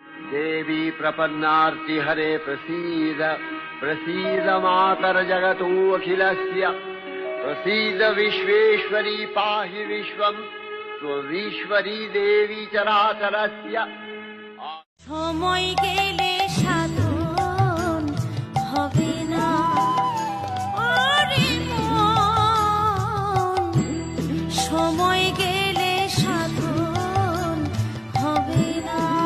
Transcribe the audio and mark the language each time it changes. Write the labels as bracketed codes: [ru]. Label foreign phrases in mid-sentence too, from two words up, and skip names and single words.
[sa] देवी प्रपन्नार्ति हरे प्रसीद प्रसीद मातर जगतो अखिलस्य प्रसीद विश्वेश्वरी पाहि विश्वं त्वमीश्वरी देवी चराचरस्य। [bn] সময় গেলে সাধন হবে না ওরে মন, সময় গেলে সাধন হবে না।